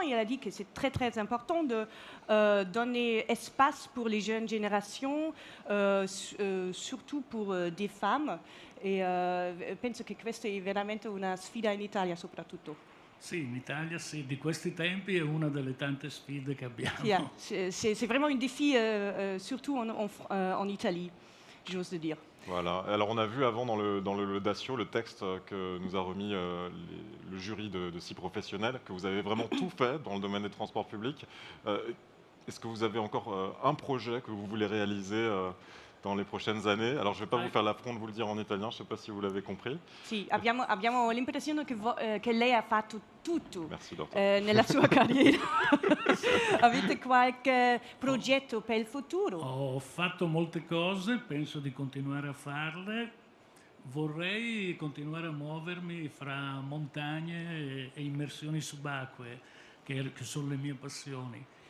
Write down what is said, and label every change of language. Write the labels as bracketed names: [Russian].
[French] Il a dit que c'est très très important de donner espace pour les jeunes générations, surtout pour des femmes. [Italian] Et penso che questa è veramente una sfida in Italia soprattutto. Sì, in Italia sì, di questi tempi è una delle tante sfide che abbiamo. [French] Yeah, c'est vraiment un défi, surtout en Italie, j'ose le dire. Voilà. Alors on a vu avant dans le Dacio le texte que nous a remis le jury de 6 professionnels, que vous avez vraiment tout fait dans le domaine des transports publics. Est-ce que vous avez encore un projet que vous voulez réaliser dans les prochaines années? Alors je ne vais pas vous faire l'affront de vous le dire en italien, je ne sais pas si vous l'avez compris. [Italian] Sì, abbiamo l'impressione che lei ha fatto tutto [French] Merci, Dorta. [Italian] nella sua carriera. Avete qualche progetto per il futuro? Ho fatto molte cose, penso di continuare a farle. Vorrei continuare a muovermi fra montagne e immersioni subacquee, che sono le mie passioni.